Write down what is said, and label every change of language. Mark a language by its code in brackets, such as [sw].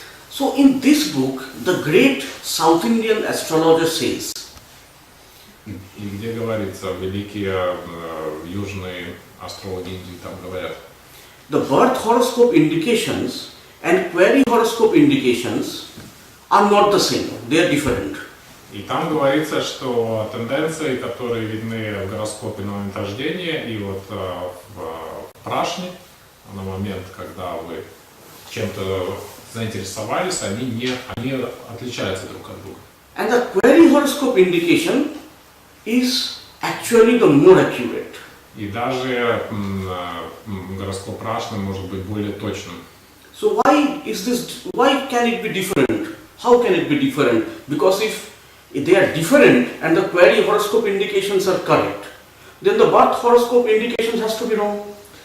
[en] So in this book, the great South Indian astrologer says [ru] И где говорится, великие южные астрологи Индии там говорят. [en] The birth horoscope indications and query horoscope indications are not the same, they are different. [ru] И там говорится, что тенденции, которые видны в гороскопе на момент рождения и вот в прашне, на момент, когда вы чем-то заинтересовались, они отличаются друг от друга. [en] And the query horoscope indication is actually the more accurate. [ru] И даже гороскоп прашны может быть более точным. [en] So why can it be different? How can it be different? Because if they are different and the query horoscope indications are correct, then the birth horoscope indications has to be wrong.